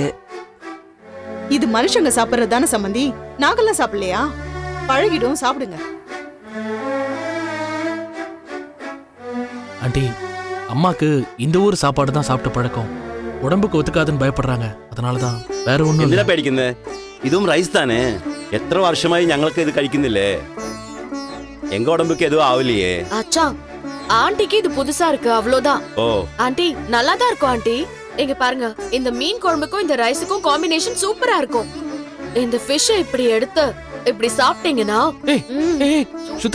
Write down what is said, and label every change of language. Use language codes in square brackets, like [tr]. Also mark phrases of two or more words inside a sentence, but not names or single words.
[ta] இது மனுஷங்க சாப்பிடுறது தானே சம்மந்தி, நாங்கெல்லாம் சாப்பிடலையா? பழகிடும், சாப்பிடுங்க. ஆண்டி, அம்மாக்கு இந்த ஊர் சாப்பாடு தான் சாப்பிட்டு பழக்கம். உடம்புக்கு ஒத்துக்காதுன்னு பயப்படுறாங்க. அதனாலதான், வேற ஒண்ணும் [ml] എന്തിനാ [ta] இல்ல. [ml] പേടിക്കുന്നത്? ഇതും റൈസ് താനേ. എത്ര വർഷമായി ഞങ്ങൾക്ക് ഇത് കഴിക്കുന്നില്ലേ? [ta] எங்க உடம்புக்கு எதுவும் ஆவலையே. அச்சா, ஆண்டிக்கு இது புதுசா இருக்கு, அவ்வளவுதான். ஓ ஆண்டி நல்லா தான் இருக்கும் ஆண்டி. இங்க பாருங்க, இந்த மீன் குழம்புக்கும் இந்த ரைஸுக்கும் [en] combination super [ta] இருக்கும். இந்த ஃபிஷ் இப்படி எடுத்து இப்படி சாப்பிட்டீங்கன்னா ஏய், ஏய், சுத்தி,